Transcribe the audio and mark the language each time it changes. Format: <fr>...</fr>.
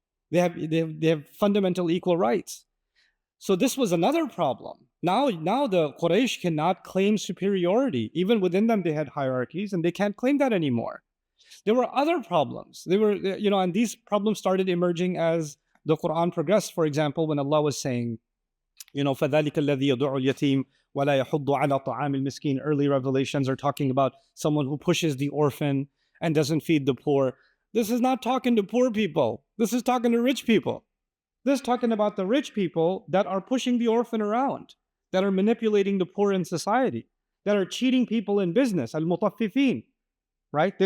<en>They have fundamental equal rights. So this was another problem. Now the Quraysh cannot claim superiority. Even within them, they had hierarchies, and they can't claim that anymore. There were other problems. And these problems started emerging as the Quran progressed. For example, when Allah was saying,</en> <ar>فَذَلِكَ الَّذِي يَدُعُ الْيَتِيمِ وَلَا يَحُضُّ عَلَى طَعَامِ الْمِسْكِينِ.</ar> <en>Early revelations are talking about someone who pushes the orphan and doesn't feed the poor. This is not talking to poor people. This is talking to rich people. This is talking about the rich people that are pushing the orphan around, that are manipulating the poor in society, that are cheating people in business, al-mutaffifin, right?</en>